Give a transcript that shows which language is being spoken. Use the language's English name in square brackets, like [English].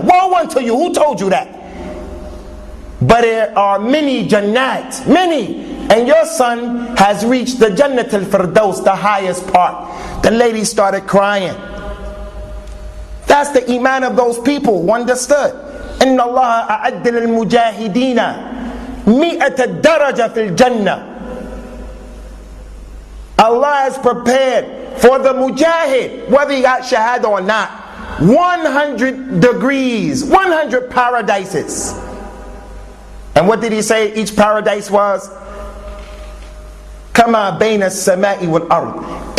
[English] Woe unto you, who told you that? But there are many Jannat, many, and your son has reached the Jannat al-Firdaus, the highest part. The lady started crying. That's the iman of those people who understood. [Arabic] إن الله أعد للمجاهدين مئة درجة في الجنة. [English] Allah has prepared for the mujahid, whether he got shahada or not, 100 degrees, 100 paradises. And what did he say each paradise was? [Arabic] كما بين السماء والأرض.